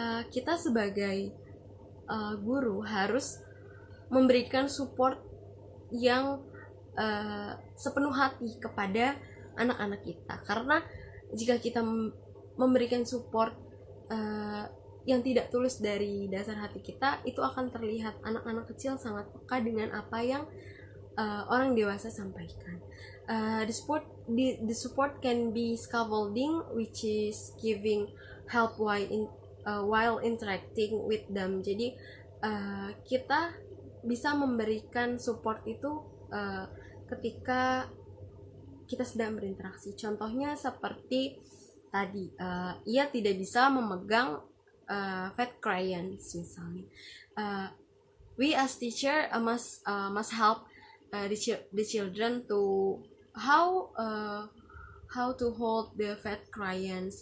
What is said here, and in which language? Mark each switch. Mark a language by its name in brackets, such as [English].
[Indonesian] Kita sebagai guru harus memberikan support yang sepenuh hati kepada anak-anak kita, karena jika kita memberikan support yang tidak tulus dari dasar hati kita, itu akan terlihat anak-anak kecil sangat peka dengan apa yang orang dewasa sampaikan. [English] The support can be scaffolding, which is giving help while interacting with them. [Indonesian] Jadi kita bisa memberikan support itu ketika kita sedang berinteraksi. Contohnya seperti tadi, ia tidak bisa memegang fat crayons misalnya. [English] We as teacher must help the children to how to hold the fat crayons.